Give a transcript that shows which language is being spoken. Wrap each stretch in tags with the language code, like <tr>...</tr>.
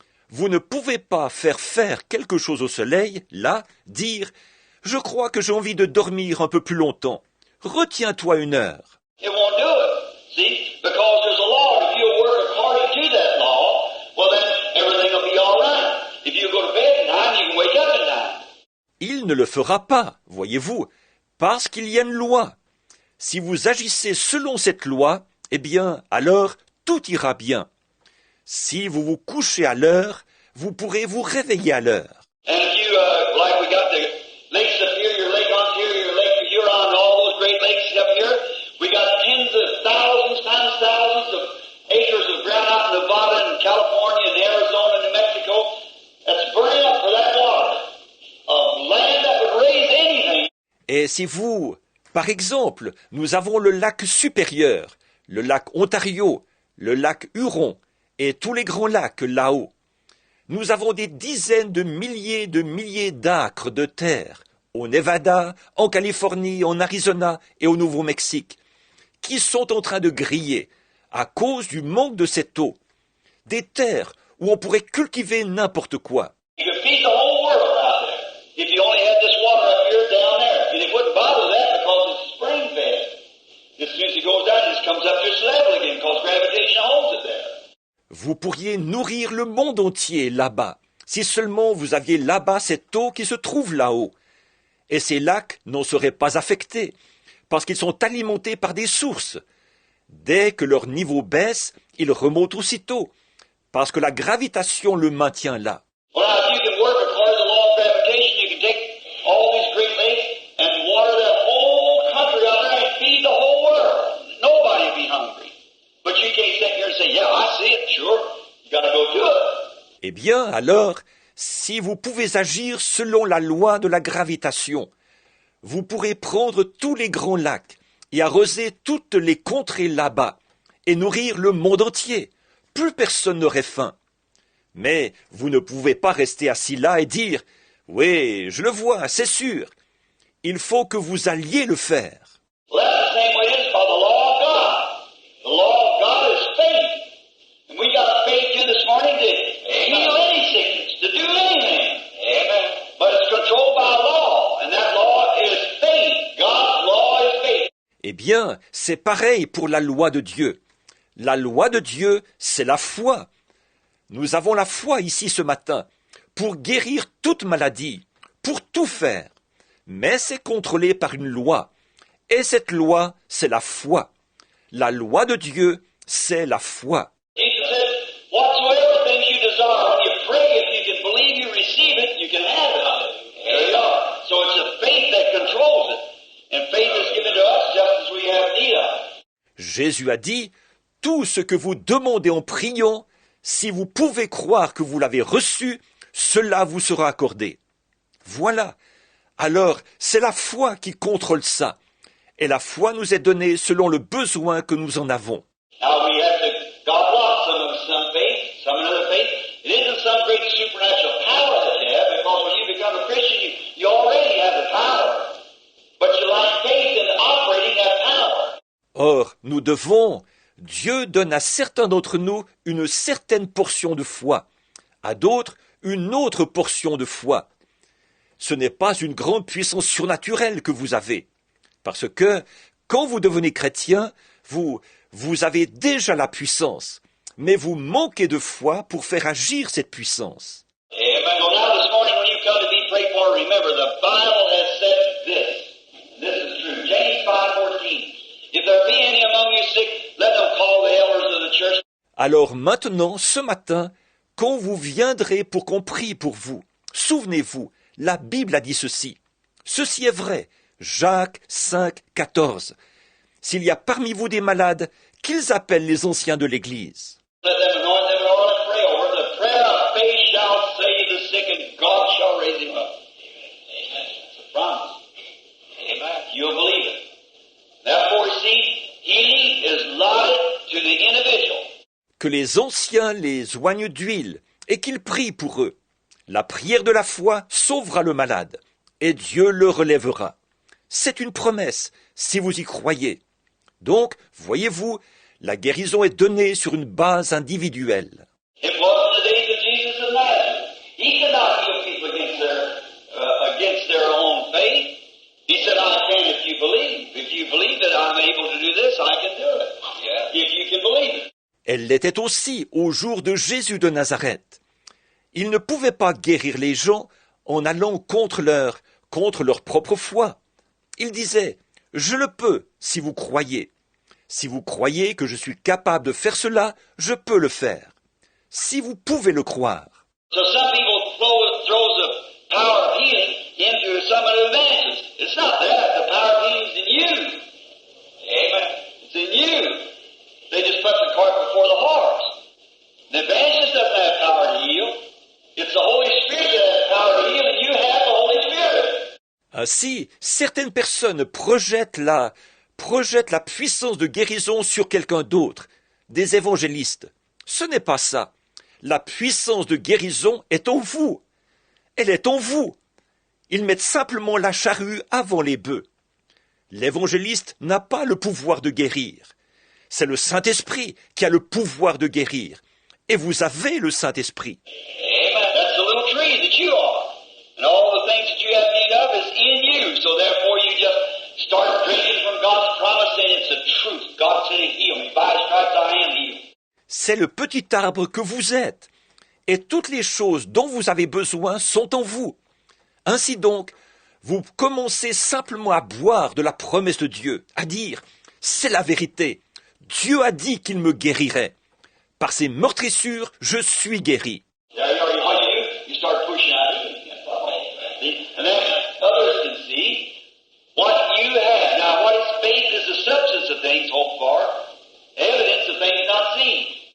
<fr>Vous ne pouvez pas faire quelque chose au soleil, là, dire « Je crois que j'ai envie de dormir un peu plus longtemps. Retiens-toi 1 heure. »</fr> <en>It won't do it. See? Because there's a law. If you work according to that law, well then everything will be all right. If you go to bed at 9, you can wake up at 9.</en> <fr>Il ne le fera pas, voyez-vous, parce qu'il y a une loi. Si vous agissez selon cette loi, eh bien, alors tout ira bien. Si vous vous couchez à l'heure, vous pourrez vous réveiller à l'heure.</fr> <en>And if you, like we got the Lake Superior, Lake Ontario, Lake Huron, all those great lakes up here, we got tens of thousands, times thousands of acres of ground out in Nevada and California and Arizona and New Mexico that's burning up for that water. Land that would raise anything.</en> <fr>Et si vous, par exemple, nous avons le lac supérieur, le lac Ontario, le lac Huron et tous les grands lacs là-haut, nous avons des dizaines de milliers d'acres de terre au Nevada, en Californie, en Arizona et au Nouveau-Mexique, qui sont en train de griller à cause du manque de cette eau. Des terres où on pourrait cultiver n'importe quoi.</fr> <en>You could feed the whole world out there if you only had this water up here down there. And it wouldn't bother that because it's spring fed. As soon as it goes down, it just comes up to its level again because gravitation holds it there.</en> <fr>Vous pourriez nourrir le monde entier là-bas, si seulement vous aviez là-bas cette eau qui se trouve là-haut. Et ces lacs n'en seraient pas affectés, parce qu'ils sont alimentés par des sources. Dès que leur niveau baisse, ils remontent aussitôt, parce que la gravitation le maintient là.</fr> <en>Well, now, if you can work according to the law of gravitation, you can take all these great lakes and water that whole country out there and feed the whole world. Nobody will be hungry. But you can't sit here and say, yeah, I see it, sure. You got to go do it.</en> <fr>Eh bien, alors, si vous pouvez agir selon la loi de la gravitation, vous pourrez prendre tous les grands lacs et arroser toutes les contrées là-bas et nourrir le monde entier. Plus personne n'aurait faim. Mais vous ne pouvez pas rester assis là et dire « Oui, je le vois, c'est sûr. » Il faut que vous alliez le faire.</fr> <en>Well, that's the same way it is called the law of God. The law of God is faith. And we got faith here this morning to heal any sickness, to do anything. Amen. But it's controlled by law, and that law is faith. God's law is faith.</en> <fr>Eh bien, c'est pareil pour la loi de Dieu. La loi de Dieu, c'est la foi. Nous avons la foi ici ce matin pour guérir toute maladie, pour tout faire. Mais c'est contrôlé par une loi. Et cette loi, c'est la foi. La loi de Dieu, c'est la foi.</fr> <en>Jesus said, whatsoever things you desire, when you pray, if you can believe you receive it, you can have it. There you are. So it's a faith that controls it. And faith is given to us just as we have need of it.</en> <fr>Jésus a dit, « Tout ce que vous demandez en priant, si vous pouvez croire que vous l'avez reçu, cela vous sera accordé. » Voilà. Alors, c'est la foi qui contrôle ça. Et la foi nous est donnée selon le besoin que nous en avons.</fr> <en>Now we have to, God wants some faith, some another faith. It isn't some great supernatural power that you have, because when you become a Christian, you already have the power. But you lack faith in operating that power.</en> <fr>Or, nous devons, Dieu donne à certains d'entre nous une certaine portion de foi, à d'autres une autre portion de foi. Ce n'est pas une grande puissance surnaturelle que vous avez, parce que quand vous devenez chrétien, vous avez déjà la puissance, mais vous manquez de foi pour faire agir cette puissance.</fr> <en>Amen. Well, now this morning when you come to be prayed for, remember the Bible has said this. This is true. James 5:14. If there be any among you sick, let them call the elders of the church.</en> <fr>Alors maintenant, ce matin, quand vous viendrez pour qu'on prie pour vous, souvenez-vous, la Bible a dit ceci. Ceci est vrai. Jacques 5, 14. S'il y a parmi vous des malades, qu'ils appellent les anciens de l'Église.</fr> <en>Let them anoint them with oil and pray over them. The prayer of faith shall save the sick, and God shall raise him up. Amen. It's a promise. Amen. You'll believe it. Therefore, see, healing is allotted to the individual.</en> <fr>Que les anciens les oignent d'huile et qu'ils prient pour eux. La prière de la foi sauvera le malade, et Dieu le relèvera. C'est une promesse, si vous y croyez. Donc, voyez-vous, la guérison est donnée sur une base individuelle.</fr> <en>It was in the days of Jesus of Nazareth. He could not heal people against their own faith. He said, I can if you believe. If you believe that I'm able to do this, I can do it. Yeah. If you can believe it.</en> <fr>Elle l'était aussi au jour de Jésus de Nazareth. Il ne pouvait pas guérir les gens en allant contre leur propre foi. Il disait, « Je le peux si vous croyez. Si vous croyez que je suis capable de faire cela, je peux le faire. Si vous pouvez le croire. »</fr> <en>So some people throw the power of healing into some of the evangelists. It's not that. The power of healing is in you. Amen. It's in you. They just put the cart before the horse. The evangelist doesn't have power to heal. It's the Holy Spirit that has power to heal, and you have the Holy Spirit.</en> <fr>Ainsi, certaines personnes projettent la puissance de guérison sur quelqu'un d'autre, des évangélistes. Ce n'est pas ça. La puissance de guérison est en vous. Elle est en vous. Ils mettent simplement la charrue avant les bœufs. L'évangéliste n'a pas le pouvoir de guérir. C'est le Saint-Esprit qui a le pouvoir de guérir. Et vous avez le Saint-Esprit.</fr> <en>Amen. That's the little tree that you are. And all the things that you have need of is in you. So therefore you just start drinking from God's promise, saying it's the truth. God said He'd heal me. By His stripes I am healed.</en> <fr>C'est le petit arbre que vous êtes. Et toutes les choses dont vous avez besoin sont en vous. Ainsi donc, vous commencez simplement à boire de la promesse de Dieu, à dire, c'est la vérité. Dieu a dit qu'il me guérirait. Par ses meurtrissures, je suis guéri.</fr> <en>There you are. What you do, you start pushing out. See? And then others can see what you have. Now, what is faith is the substance of things hoped for, evidence of things not seen.</en>